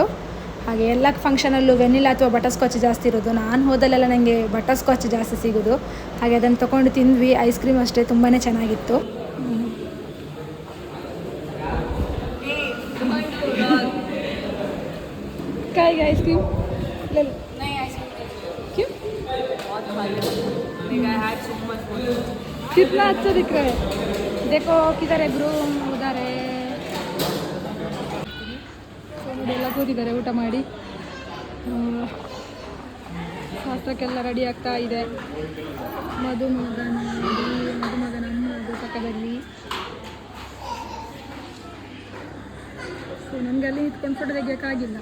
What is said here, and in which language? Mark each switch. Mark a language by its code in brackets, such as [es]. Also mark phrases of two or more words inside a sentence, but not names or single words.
[kn] ಹಾಗೆ ಎಲ್ಲ ಫಂಕ್ಷನಲ್ಲೂ ವೆನಿಲಾ ಅಥವಾ ಬಟರ್ ಸ್ಕಾಚ್ ಜಾಸ್ತಿ ಇರೋದು. ನಾನು ಹೋದಲ್ಲೆಲ್ಲ ನನಗೆ ಬಟರ್ ಸ್ಕಾಚ್ ಜಾಸ್ತಿ ಸಿಗೋದು. ಹಾಗೆ ಅದನ್ನು ತೊಗೊಂಡು ತಿಂದ್ವಿ. ಐಸ್ ಕ್ರೀಮ್ ಅಷ್ಟೇ ತುಂಬಾ ಚೆನ್ನಾಗಿತ್ತು. [hi] ಕಾಯಿಗೆ ಐಸ್ ಕ್ರೀಮ್ कितना अच्छा दिख रहा है. देखो किधर है ग्रूम, उधर है. [kn] ಎಲ್ಲ ಕೂತಿದ್ದಾರೆ ಊಟ ಮಾಡಿ. ಶಾಸ್ತ್ರಕ್ಕೆಲ್ಲ ರೆಡಿ ಆಗ್ತಾ ಇದೆ. ಮದುಮಗನ ಅಮ್ಮ ಅದು ಪಕ್ಕದಲ್ಲಿ. ಸೊ ನಮಗೆ ಅಲ್ಲಿ ನಿಂತ್ಕೊಂಡು ಫೋಟೋ ತೆಗಿಯೋಕ್ಕಾಗಿಲ್ಲ.